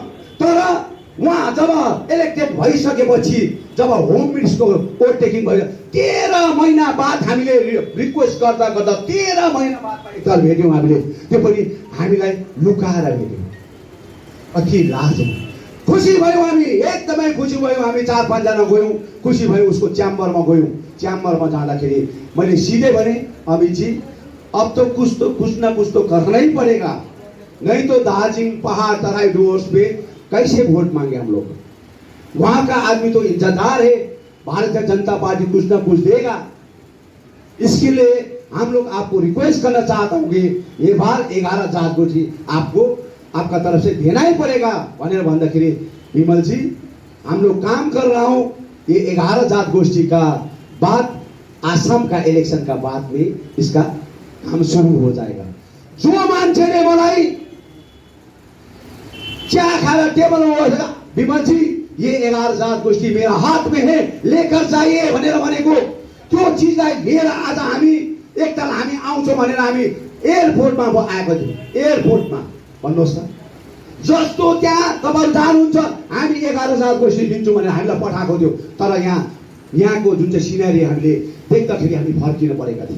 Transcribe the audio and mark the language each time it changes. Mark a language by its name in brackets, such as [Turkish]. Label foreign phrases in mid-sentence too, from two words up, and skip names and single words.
[Nepali] तर उहाँ जब इलेक्टेड भइसकेपछि जब [English] home ministerको overtaking [Nepali] भयो 13 महिना बाद हामीले रिक्वेस्ट गर्दा 13 महिना बाद एकताल भेट्यौँ हामीले, त्यो पनि हामीलाई लुकाएर भेट्यौँ। अति लाज, खुसी भयो हामी, एकदमै खुसी भयो हामी। 4-5 जना गयौँ, खुसी भयो। उसको च्याम्बरमा गयौँ, च्याम्बरमा जाँदाखेरि मैले सिधै भने [Hindi] अमित जी अब तो कुछ न कुछ तो करना ही पड़ेगा, नहीं तो दार्जिलिंग पहाड़ तराई डुवर्स पे कैसे वोट मांगे हम लोग। वहां का आदमी तो इज्जतदार है, भारतीय जनता पार्टी कुछ ना कुछ देगा। इसके लिए हम लोग आपको रिक्वेस्ट करना चाहता हूँ कि ये बार 11 जात गोष्ठी आपको आपका तरफ से देना ही पड़ेगा [Nepali] भनेर भन्दाखेरि [Hindi] विमल जी हम लोग काम कर रहा हूँ, ये 11 जात गोष्ठी का बाद आसाम का इलेक्शन का बाद में इसका काम शुरू हो जाएगा। [Nepali] जो मान्छेले मलाई चिया खाएर टेबलमा बसेर विमल जी [Hindi] ये 11 जात गोष्ठी मेरा हाथ में है लेकर जाइए [Nepali] भनेर भनेको त्यो चिजलाई लिएर आज हामी एकताल हामी आउँछौँ भनेर हामी एयरपोर्टमा आएको थियौँ। एयरपोर्टमा भन्नुहोस् त, जस्तो त्यहाँ तपाईँ जानुहुन्छ हामी 11 जात गोष्ठी दिन्छौँ भनेर हामीलाई पठाएको थियो, तर यहाँको जुन चाहिँ सिनेरी हामीले देख्दाखेरि हामी फर्किन परेका थियौँ।